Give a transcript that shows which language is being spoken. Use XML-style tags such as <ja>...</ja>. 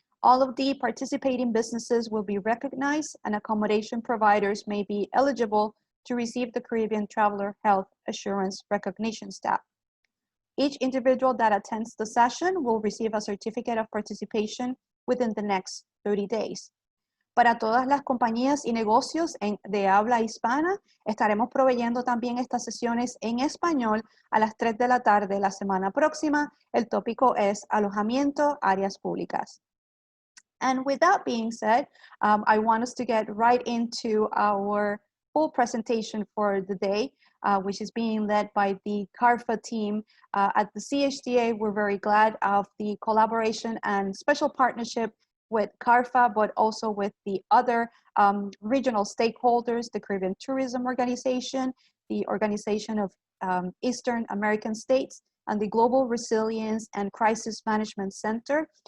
<en>All of the participating businesses will be recognized and accommodation providers may be eligible to receive the Caribbean Traveler Health Assurance Recognition Stamp. Each individual that attends the session will receive a certificate of participation within the next 30 days.</en> <es>Para todas las compañías y negocios de habla hispana, estaremos proveyendo también estas sesiones en español a las 3 de la tarde la semana próxima. El tópico es alojamiento, áreas públicas.</es> <en>And with that being said, I want us to get right into our full presentation for the day, which is being led by the CARFA team. At the CHTA, we're very glad of the collaboration and special partnership with CARFA, but also with the other regional stakeholders, the Caribbean Tourism Organization, the Organization of Eastern American States, and the Global Resilience and Crisis Management Center.</en>